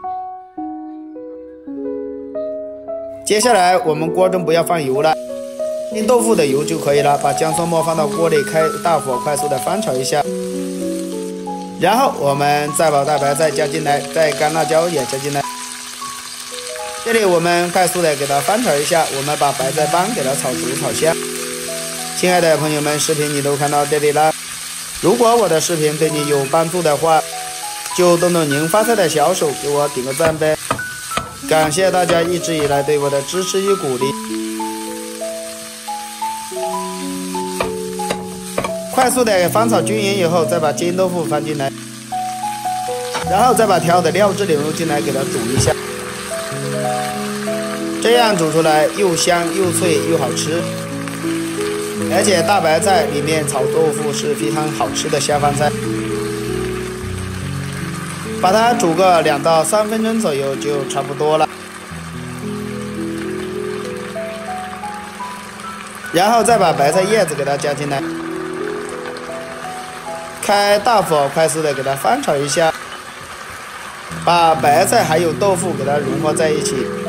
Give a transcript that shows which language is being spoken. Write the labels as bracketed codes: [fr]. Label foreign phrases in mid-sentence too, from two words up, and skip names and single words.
[zh] 接下來我們鍋中不要放油了，煎豆腐的油就可以了。把姜蒜末放到鍋裡，開大火快速的翻炒一下。然後我們再把大白菜加進來，再乾辣椒也加進来。這裡我們快速的給它翻炒一下，我們把白菜帮給它炒熟炒香。親愛的朋友們，視頻你都看到這裡了。如果我的視頻對你有幫助的話，就動動您發財的小手，給我點個讚唄。感謝大家一直以來對我的支持與鼓勵。快速的翻炒均勻以後，再把煎豆腐放進來，然後再把調好的料汁流入進來，給它煮一下。這樣煮出來又香又脆又好吃，而且大白菜裡面炒豆腐是非常好吃的下飯菜。把它煮個2到3分鐘左右就差不多了。然後再把白菜葉子給它加進來，開大火快速的給它翻炒一下，把白菜還有豆腐給它融合在一起。